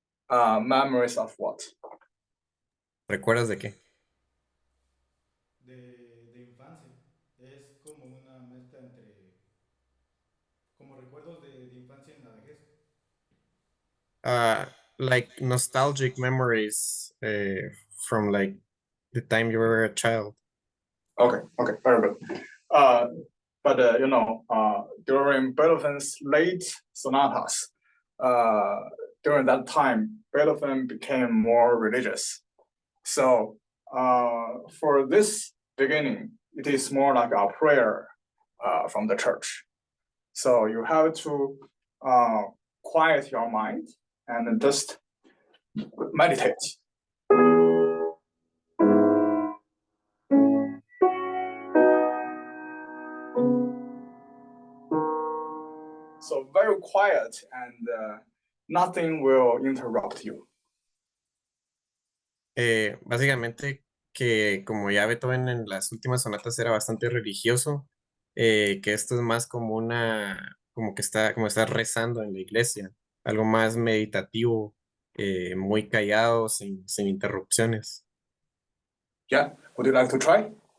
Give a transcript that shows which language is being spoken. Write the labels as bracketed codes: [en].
[en] Memories of what? [es] ¿Recuerdas de qué? De infancia. Es como una mezcla entre, como recuerdos de infancia en la vejez. [en] Like nostalgic memories from like the time you were a child. Okay, very good. But during Beethoven's late sonatas, during that time, Beethoven became more religious. So for this beginning, it is more like a prayer from the church. So you have to quiet your mind and just meditate. So very quiet and nothing will interrupt you. [es] Básicamente que como ya Beethoven en las últimas sonatas era bastante religioso, que esto es más como como está rezando en la iglesia, algo más meditativo, muy callado, sin interrupciones. [en] Yeah, would you like to try?